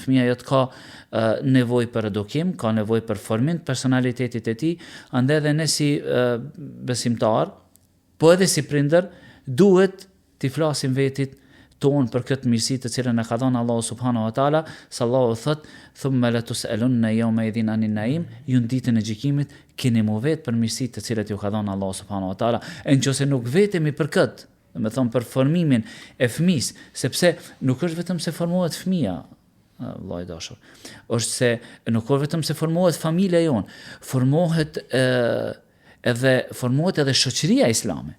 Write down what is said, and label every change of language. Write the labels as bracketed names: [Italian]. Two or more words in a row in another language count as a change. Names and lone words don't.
[Albanian] Fëmia jot ka nevojë për edukim, ka nevojë për formim të personalitetit e tij, andaj edhe ne si besimtar, po edhe si prindër, duhet t'i flasim vetit ton për këtë mirësi të cilën e ka dhënë Allahu [Arabic] سبحانه وتعالى صلى الله [Albanian] thot, [Arabic] ثم لتسألن يومئذ عن النعيم, [Albanian] ju ditën e gjykimit keni më vet për mirësitë të cilat ju ka dhënë Allahu [Arabic] سبحانه وتعالى. [Albanian] Nëse nuk vetemi për këtë, do të thonë për formimin e fëmisë, sepse nuk është vetëm se formohet fëmia, vllai dashur. Është se nuk është vetëm se formohet familja jon, formohet edhe shoqëria islame.